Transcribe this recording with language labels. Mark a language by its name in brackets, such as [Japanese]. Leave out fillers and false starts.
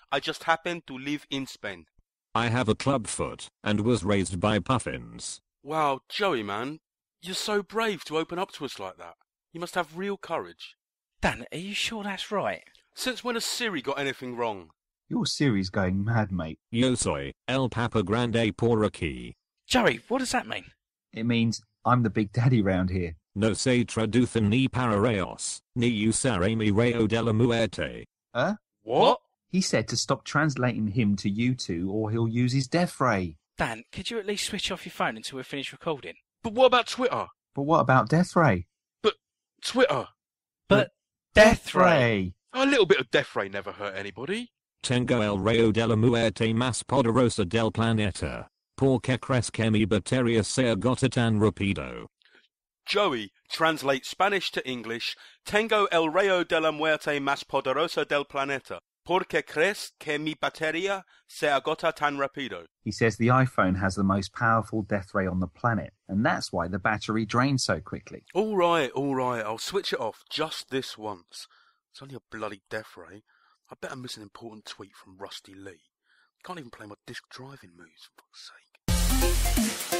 [English] I just happen to live in Spain. I have a club foot and was raised by puffins. Wow, Joey, man. You're so brave to open up to us like that. You must have real courage. Dan, are you sure that's right? Since when has Siri got anything wrong? Your Siri's going mad, mate. [Spanish] Yo soy el Papa Grande por aquí. [English] Joey, what does that mean? It means I'm the big daddy round here. [Spanish] No se traducen ni parareos, ni usaré mi rayo de la muerte. [English] Huh? What? He said to stop translating him to you two or he'll use his death ray. Dan, could you at least switch off your phone until we're finished recording? But what about Twitter? But what about death ray? But Twitter? But death ray. A little bit of death ray never hurt anybody. [Spanish] Tengo el rayo de la muerte más poderosa del planeta. Porque crees que mi batería se agota tan rápido. [English] Joey, translate Spanish to English. [Spanish] Tengo el rayo de la muerte más poderosa del planeta. Porque crees que mi batería se agota tan rápido. [English] He says the iPhone has the most powerful death ray on the planet, and that's why the battery drains so quickly. All right. I'll switch it off just this once. It's only a bloody death ray. I bet I miss an important tweet from Rusty Lee. Can't even play my disc driving moves, for fuck's sake.